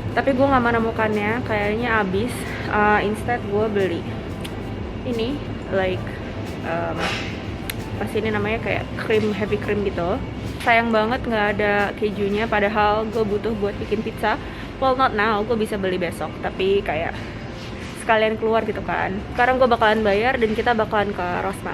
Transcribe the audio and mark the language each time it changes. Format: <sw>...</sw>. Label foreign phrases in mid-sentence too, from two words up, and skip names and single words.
<id>Tapi gue gak menemukannya, kayaknya habis. Instead gue beli ini, like pas ini namanya kayak cream,</id> <en>heavy cream</en> <id>gitu. Sayang banget gak ada kejunya, padahal gue butuh buat bikin pizza.</id> <en>Well, not now,</en> <id>gue bisa beli besok. Tapi kayak sekalian keluar gitu kan. Sekarang gue bakalan bayar dan kita bakalan ke Rossmann.</id>